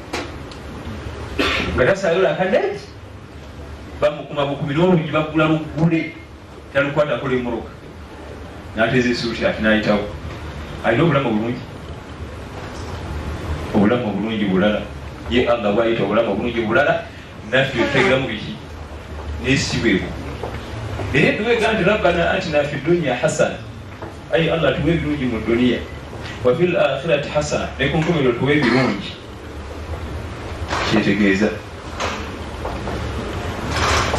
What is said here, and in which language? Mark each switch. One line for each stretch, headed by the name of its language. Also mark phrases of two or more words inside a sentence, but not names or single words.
Ganda: nga tasalayo laakandeemu bamukuma bukumi n'olungi bagula luggule talukwatako emmotoka n'ateeza esuuti ati n'ayitawo alina obulamu obulungi obulamu obulungi bulala ye Allah bwayita obulamu obulungi bulala naffe tutegeramu biki n'esibwebwo naye tuwega nti
Arabic: ربنا آتنا في دنيا حسنة
Ganda: ayi Allah tuwe ebirungi mu duniya
Arabic: و في الآخرة حسنة
Ganda: ne ku nkomerero tuwe ebirungi kyetegeeza